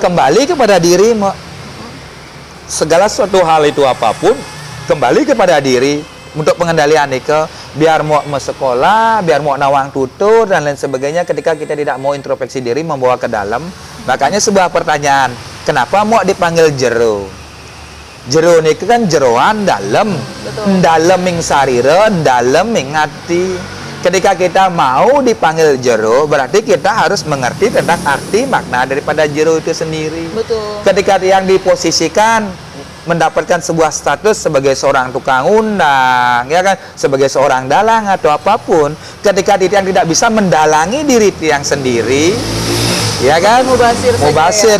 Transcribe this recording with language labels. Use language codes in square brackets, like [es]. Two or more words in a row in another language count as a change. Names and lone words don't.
[id] Kembali kepada diri, segala suatu hal itu apapun, kembali kepada diri. Untuk pengendalian Nike, biar mau sekolah, biar mau [ban] nawang tutur [id] dan lain sebagainya, ketika kita tidak mau introspeksi diri, membawa ke dalam, makanya sebuah pertanyaan, kenapa mau dipanggil jero? Jero Nike kan jeroan dalam, dalam ming sarira, dalam ming hati. Ketika kita mau dipanggil jero, berarti kita harus mengerti tentang arti makna daripada jero itu sendiri. Betul. Ketika yang diposisikan mendapatkan sebuah status sebagai seorang tukang undang, ya kan, sebagai seorang dalang atau apapun, ketika Titiang tidak bisa mendalangi diri Titiang sendiri, ya kan, mubasir.